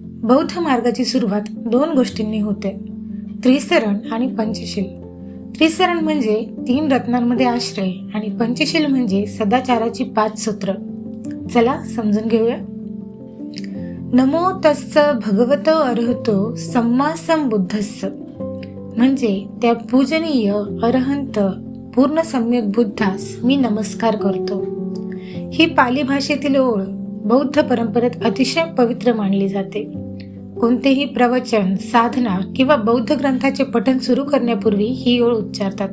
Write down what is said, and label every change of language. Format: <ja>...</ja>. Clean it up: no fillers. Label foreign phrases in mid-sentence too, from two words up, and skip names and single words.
<mr>बौद्ध मार्गाची सुरुवात दोन गोष्टींनी होते, त्रिसरण आणि पंचशील. त्रिसरण म्हणजे 3 रत्नांमध्ये आश्रय आणि पंचशील म्हणजे सदाचाराची 5 सूत्र. चला समजून घेऊया.</mr> <pi>नमो तस्स भगवतो अरहतो सम्मा संबुद्धस्स</pi> <mr>म्हणजे त्या पूजनीय अरहंत पूर्ण सम्यक बुद्धास मी नमस्कार करतो. ही पाली भाषेतील ओळ बौद्ध परंपरेत अतिशय पवित्र मानली जाते. कोणतेही प्रवचन, साधना किंवा बौद्ध ग्रंथाचे पठण सुरू करण्यापूर्वी ही ओळ उच्चारतात.</mr>